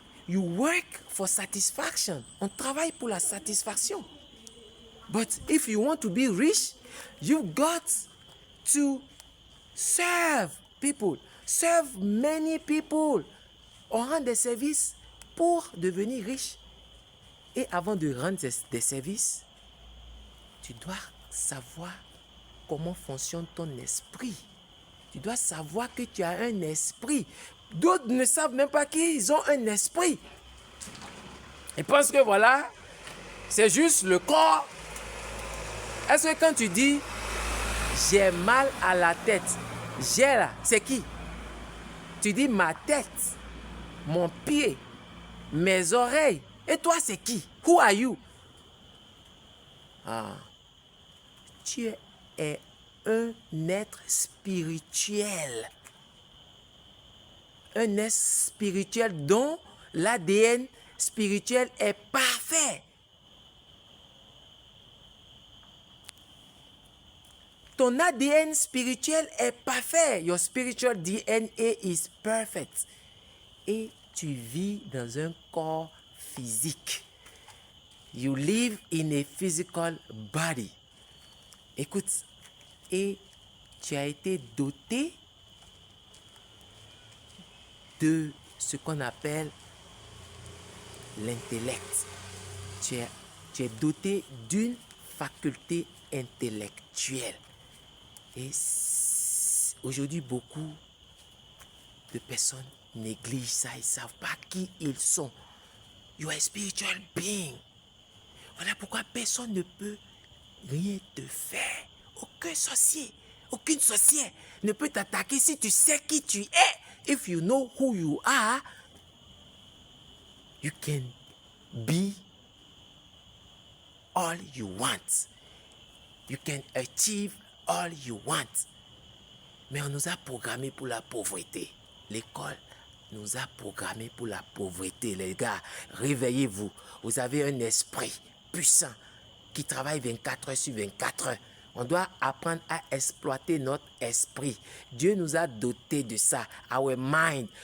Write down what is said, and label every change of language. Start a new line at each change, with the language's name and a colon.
English: You work for satisfaction.
French: On travaille pour la satisfaction.
English: But if you want to be rich, you've got to serve people. Serve many people.
French: On rend des services pour devenir riche. Et avant de rendre des services, tu dois savoir comment fonctionne ton esprit. Tu dois savoir que tu as un esprit. D'autres ne savent même pas qu'ils ont un esprit. Ils pensent que voilà, c'est juste le corps. Est-ce que quand tu dis j'ai mal à la tête, j'ai là, c'est qui? Tu dis ma tête, mon pied, mes oreilles. Et toi, c'est qui?
English: Who are you?
French: Ah, tu es un être spirituel. Un être spirituel dont l'ADN spirituel est parfait. Ton ADN spirituel est parfait.
English: Your spiritual DNA is perfect.
French: Et tu vis dans un corps physique.
English: You live in a physical body.
French: Écoute, et tu as été doté de ce qu'on appelle l'intellect. Tu es doté d'une faculté intellectuelle. Et aujourd'hui, beaucoup de personnes négligent ça. Ils ne savent pas qui ils sont.
English: You are a spiritual being.
French: Voilà pourquoi personne ne peut rien te faire. Aucun sorcier, aucune sorcière ne peut t'attaquer si tu sais qui tu es.
English: If you know who you are, you can be all you want. You can achieve all you want.
French: Mais on nous a programmés pour la pauvreté. L'école nous a programmés pour la pauvreté. Les gars, réveillez-vous. Vous avez un esprit puissant qui travaille 24 heures sur 24 heures. On doit apprendre à exploiter notre esprit. Dieu nous a dotés de ça.
English: Our mind.